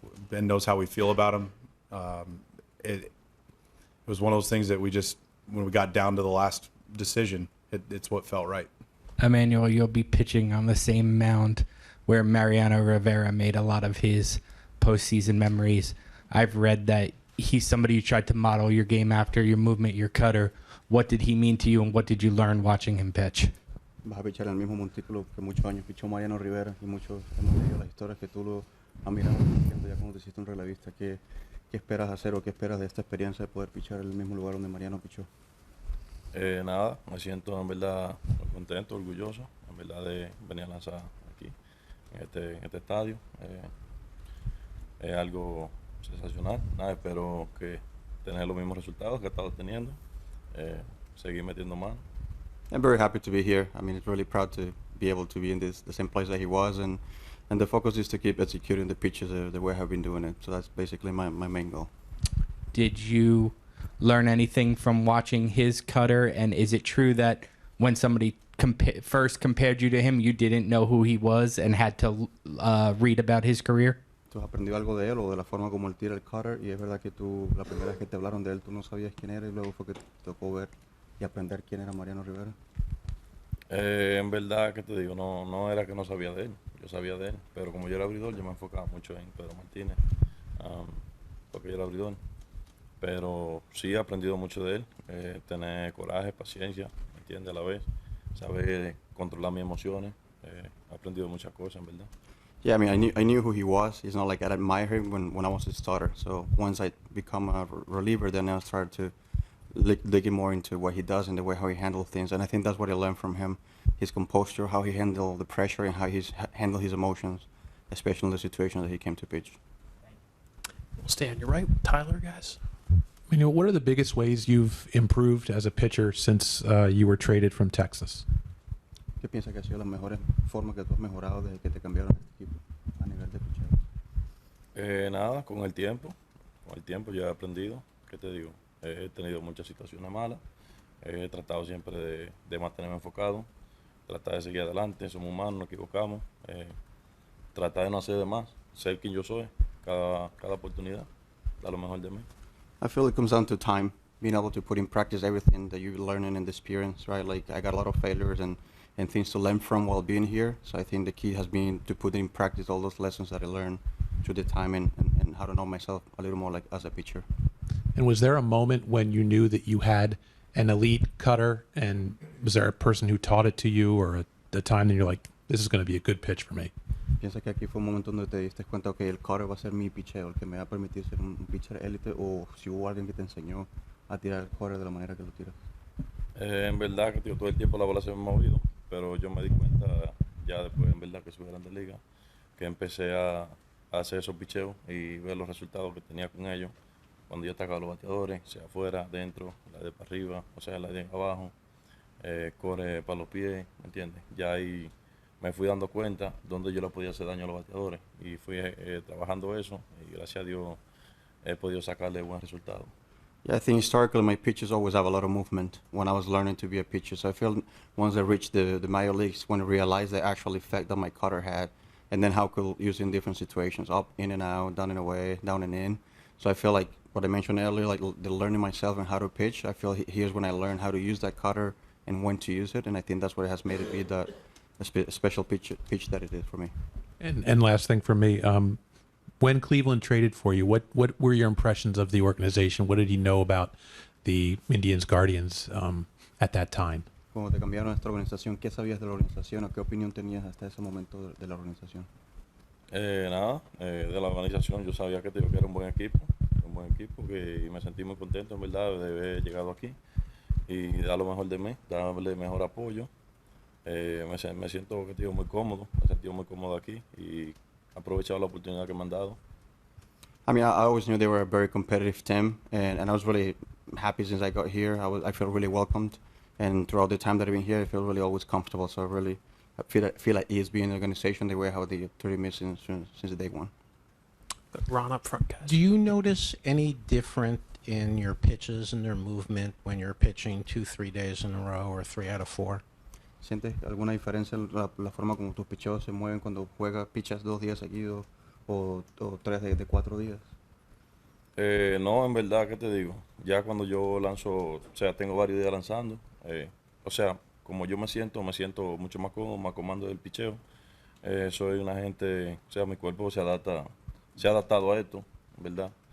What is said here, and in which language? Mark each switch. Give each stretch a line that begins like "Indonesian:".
English: Ben knows how we feel about him. It was one of those things that when we got down to the last decision, it's what felt right. Emmanuel, you'll be pitching on the same mound where Mariano Rivera made a lot of his postseason memories. I've read that he's somebody you tried to model your game after, your movement, your cutter. What did he mean to you, and what did you learn watching him pitch?
Spanish: Vas a pichar el mismo montículo que muchos años pichó Mariano Rivera y muchos hemos leído las historias que tú lo has mirado ya cuando te hiciste un relevista. ¿Qué esperas hacer o qué esperas de esta experiencia de poder pichar en el mismo lugar donde Mariano pichó? Nada, me siento en verdad muy contento, orgulloso, en verdad de venir a lanzar aquí, en este estadio. Es algo sensacional, nada, espero que tener los mismos resultados que he estado teniendo, seguir metiendo mano.
English: I'm very happy to be here. I mean, it's really proud to be able to be in the same place that he was, and the focus is to keep executing the pitches the way I've been doing it. So that's basically my main goal. Did you learn anything from watching his cutter, and is it true that when somebody first compared you to him, you didn't know who he was and had to read about his career?
Spanish: ¿Tú has aprendido algo de él o de la forma como él tira el cutter? Y es verdad que tú, la primera vez que te hablaron de él, tú no sabías quién era y luego fue que te tocó ver y aprender quién era Mariano Rivera. En verdad, que te digo, no era que no sabía de él, yo sabía de él, pero como yo era abridor, yo me enfocaba mucho en Pedro Martínez, porque yo era abridor. Pero sí he aprendido mucho de él, tener coraje, paciencia, ¿me entiendes? A la vez, saber controlar mis emociones, he aprendido muchas cosas, en verdad.
English: Yeah, I mean, I knew who he was. It's not like I admired him when I was a starter. So once I become a reliever, then I started to digging more into what he does and the way how he handles things. And I think that's what I learned from him: his composure, how he handled the pressure, and how he handled his emotions, especially in the situation that he came to pitch. We'll stay on your right, Tyler, guys. What are the biggest ways you've improved as a pitcher since you were traded from Texas?
Spanish: ¿Qué piensas que ha sido las mejores formas que tú has mejorado desde que te cambiaron a este equipo a nivel de picheo? Nada, con el tiempo ya he aprendido, ¿qué te digo? He tenido muchas situaciones malas, he tratado siempre de mantenerme enfocado, tratar de seguir adelante, somos humanos, nos equivocamos, tratar de no hacer de más, ser quien yo soy, cada oportunidad, dar lo mejor de mí.
English: I feel it comes down to time, being able to put in practice everything that you're learning in the experience, right? Like I got a lot of failures and things to learn from while being here. So I think the key has been to put in practice all those lessons that I learned through the time and how to know myself a little more like as a pitcher. And was there a moment when you knew that you had an elite cutter, and was there a person who taught it to you, or a time that you're like, this is going to be a good pitch for me?
Spanish: ¿Piensas que aquí fue un momento donde te diste cuenta que el cutter va a ser mi picheo, el que me va a permitir ser un pitcher élite, o si hubo alguien que te enseñó a tirar el cutter de la manera que lo tiras? En verdad que tío, todo el tiempo la bola se me ha movido, pero yo me di cuenta ya después, en verdad, que soy grande liga, que empecé a hacer esos picheos y ver los resultados que tenía con ellos. Cuando yo atacaba a los bateadores, sea afuera, dentro, la de para arriba, o sea, la de abajo, corre para los pies, ¿me entiendes? Ya ahí me fui dando cuenta dónde yo le podía hacer daño a los bateadores y fui trabajando eso y gracias a Dios he podido sacarle buen resultado.
English: Yeah, I think historically my pitches always have a lot of movement when I was learning to be a pitcher. So I feel once I reached the major leagues, when I realized the actual effect that my cutter had, and then how I could use it in different situations, up, in and out, down and away, down and in. So I feel like what I mentioned earlier, like the learning myself and how to pitch, I feel here's when I learned how to use that cutter and when to use it. And I think that's what has made it be the special pitch that it is for me. And last thing for me, when Cleveland traded for you, what were your impressions of the organization? What did you know about the Indians Guardians at that time?
Spanish: Cuando te cambiaron a esta organización, ¿qué sabías de la organización o qué opinión tenías hasta ese momento de la organización? Nada, de la organización yo sabía que era un buen equipo que me sentí muy contento en verdad de haber llegado aquí y dar lo mejor de mí, darle mejor apoyo. Me siento que muy cómodo, me he sentido muy cómodo aquí y aprovechado la oportunidad que me han dado.
English: I mean, I always knew they were a very competitive team, and I was really happy since I got here. I feel really welcomed, and throughout the time that I've been here, I feel really always comfortable. So I feel at ease being in the organization the way how they treated me since day one. Ron up front, guys. Do you notice any different in your pitches and their movement when you're pitching 2-3 days in a row or 3 out of 4?
Spanish: ¿Sientes alguna diferencia en la forma como tus picheos se mueven cuando pichas 2 días seguidos o 3 de 4 días? No, en verdad, ¿qué te digo? Ya cuando yo lanzo, o sea, tengo varios días lanzando, o sea, como yo me siento mucho más cómodo, más comando del picheo. Soy una gente, o sea, mi cuerpo se ha adaptado a esto, ¿verdad?